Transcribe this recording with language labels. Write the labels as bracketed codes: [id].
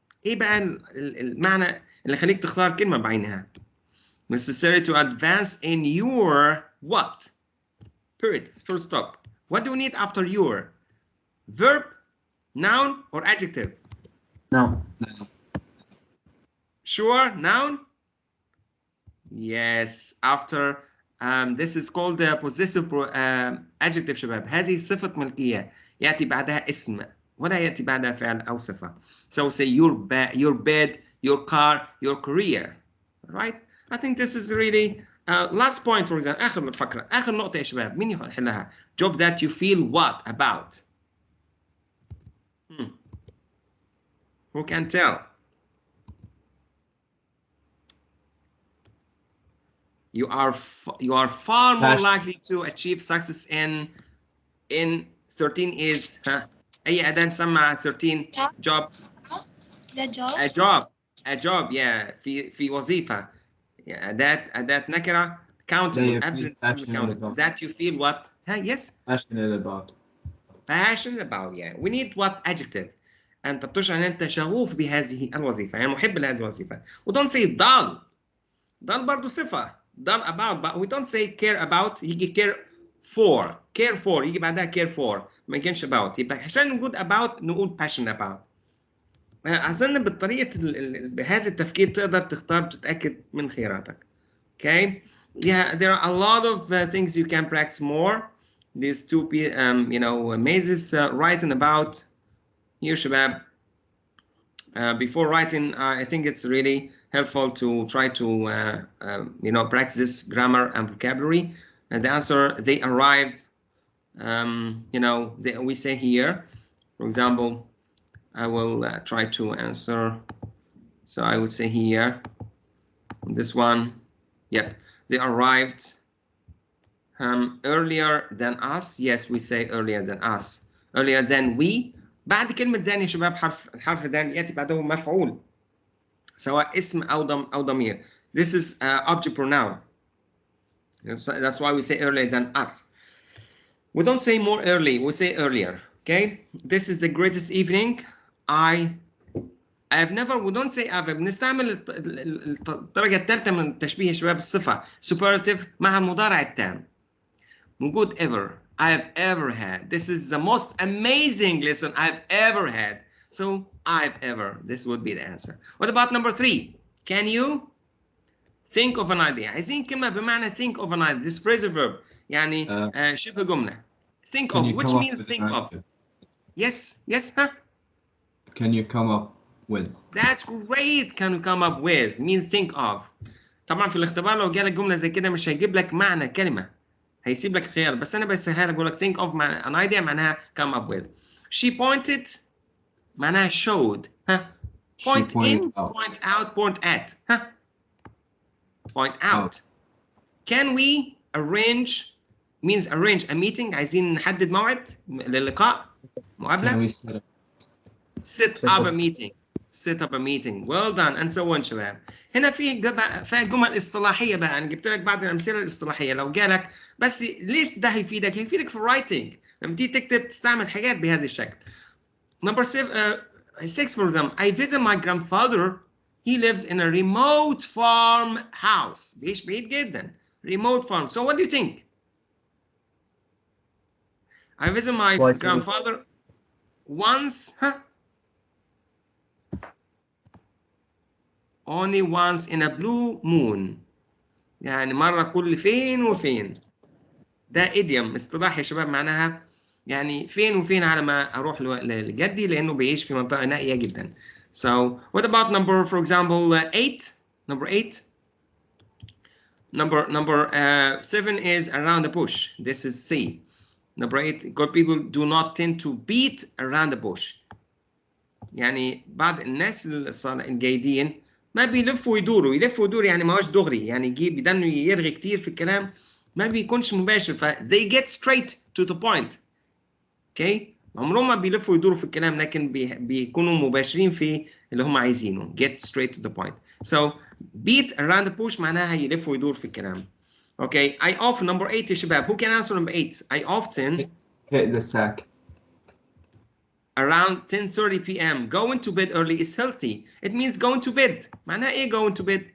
[ar] ايه بقى المعنى اللي خليك تختار كلمة بعينها؟ [en] Necessary to advance in your what? Period. Full stop. What do you need after your? Verb, noun, or adjective? Noun. Sure, noun? Yes, after this is called possessive adjective [ar] شباب. هذه صفة ملكية يأتي بعدها اسم ولا يأتي بعدها فعل أو صفة. [en] So say your bed, your car, your career. Right? I think this is really last point for example. [ar] آخر الفقرة آخر نقطة يا شباب مين يحلها؟ [en] Job that you feel what about? Who can tell? You are far more likely to achieve success in 13 is [ar] أي أداة نسمع [en] 13 job. The job. A job yeah [ar] في وظيفة أداة نكرة countable قبل [en] that you feel what yes passionate about yeah we need what adjective [ar] أنت بتشعر أن أنت شغوف بهذه الوظيفة يعني محب لهذه الوظيفة و [en] don't say [ar] ضال برضو صفة ضال [en] about but we don't say care about [ar] يجي care for يجي بعدها care for ما يجيش about يبقى عشان نقول about نقول [en] passionate about. [ar] أظن بالطريقة بهذا التفكير تقدر تختار وتتأكد من خياراتك. [en] Okay, yeah, there are a lot of things you can practice more. These two, you know, mazes writing about here, [ar] شباب. [en] Before writing, I think it's really helpful to try to, you know, practice this grammar and vocabulary. And the answer, they arrive, you know, we say here, for example, I will try to answer. So I would say here, this one, yep, they arrived earlier than us. Yes, we say earlier than us. Earlier than we. [ar] بعد كلمة than يا شباب الحرف than يأتي بعده مفعول سواء اسم أو ضمير. [en] This is object pronoun. That's why we say earlier than us. We don't say more early, we say earlier. Okay, this is the greatest evening. I have never, we don't say ever. [ar] بنستعمل الدرجة الثالثة من التشبيه يا شباب الصفة superlative مع المضارع التام. موجود [en] ever. I have ever had. This is the most amazing lesson I've ever had. So I've ever. This would be the answer. What about number 3? Can you think of an idea? [ar] عايزين كلمة بمعنى think of an idea. [en] This phrasal verb. [ar] يعني شبه جملة. [en] Think of, which means think of. Yes, huh? Can you come up with? That's great. Can you come up with means think of. [ar] طبعا في الاختبار لو جالك جملة زي كده مش هيجيب لك معنى كلمة. هيسيب لك خيار بس انا بسهلها لك بقول لك [en] think of an idea [ar] معناها [en] come up with. She pointed [ar] معناها [en] showed. Point in, point out, point at. Point out. Can we arrange means arrange a meeting. [ar] عايزين نحدد موعد للقاء مقابلة. [en] Set up a meeting. Set up a meeting. Well done and so on [ar] شباب. هنا في جمل اصطلاحية بقى أنا جبت لك بعض الأمثلة الاصطلاحية لو جالك بس ليش ده هيفيدك؟ هيفيدك في الرايتنج لما تيجي تكتب تستعمل حاجات بهذا الشكل. [en] Number 6 for example, I visit my grandfather. He lives in a remote farm house. [ar] بيعيش بعيد جدا. [en] Remote farm. So what do you think? I visit my grandfather once. Only once in a blue moon. [ar] يعني مرة كل فين وفين. ده idiom اصطلاح يا شباب معناها يعني فين وفين على ما أروح لجدي لأنه بيعيش في منطقة نائية جدا. [en] So what about number for example 8? Number 8. Number 7 is around the bush. This is C. Number 8. Good people do not tend to beat around the bush. [ar] يعني بعض الناس الجيدين ما بيلفوا ويدوروا يدور يعني ما هوش دغري يعني يجيب بدنه يرغي كتير في الكلام ما بيكونش مباشر ف [en] they get straight to the point. [ar] اوكي عمرهم ما بيلفوا ويدوروا في الكلام لكن بيكونوا مباشرين في اللي هم عايزينه [en] get straight to the point. So beat around the bush [ar] معناها يلف ويدور في الكلام. [en] Okay, I often number 8 [ar] يا شباب. [en] Who can answer number 8? I often hit the sack. Around 10:30 p.m. Going to bed early is healthy. It means going to bed. [ar] معناها ايه [en] going to bed?